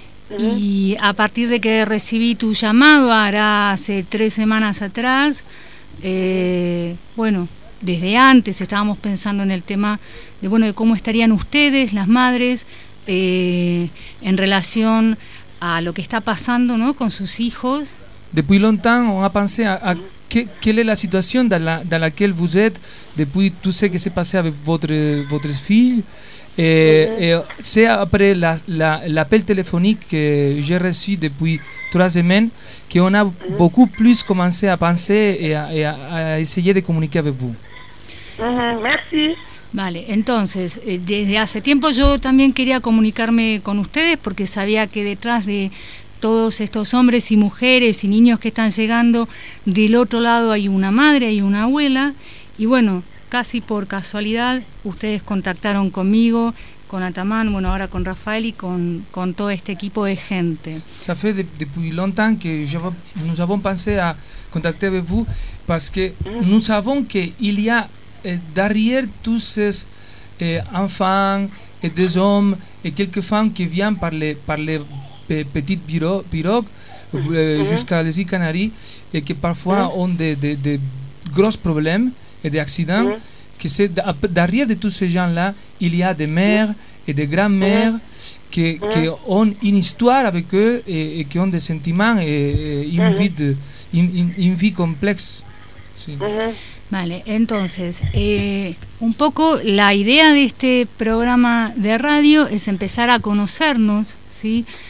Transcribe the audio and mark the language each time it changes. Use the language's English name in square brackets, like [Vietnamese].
[Spanish] Y a partir de que recibí tu llamado, hace 3 semanas atrás, desde antes estábamos pensando en el tema de cómo estarían ustedes, las madres, en relación a lo que está pasando, ¿no?, con sus hijos. [French] Depuis longtemps, on a pensé à quelle est la situation dans laquelle vous êtes depuis tout ce qui s'est passé avec votre fille. C'est après l'appel téléphonique que j'ai reçu depuis 3 semaines qu'on a beaucoup plus commencé à penser et à essayer de communiquer avec vous. Merci. [Spanish] Vale, entonces, desde hace tiempo yo también quería comunicarme con ustedes porque sabía que detrás de todos estos hombres y mujeres y niños que están llegando, del otro lado hay una madre y una abuela, y bueno, casi por casualidad ustedes contactaron conmigo, con Ataman, bueno, ahora con Rafael y con todo este equipo de gente. [French] Ça fait depuis longtemps que nous avons pensé à contacter avec vous parce que nous savons que il y a derrière tous ces enfants et des hommes et quelques femmes qui viennent par les petites pirogues jusqu'à les îles Canaries et qui parfois ont de gros problèmes et des accidents, que c'est derrière de tous ces gens-là, il y a des mères et des grands-mères qui ont une histoire avec eux et qui ont des sentiments et une vie complexe. [Spanish] Sí. Vale, entonces, un poco la idea de este programa de radio es empezar a conocernos, ¿sí?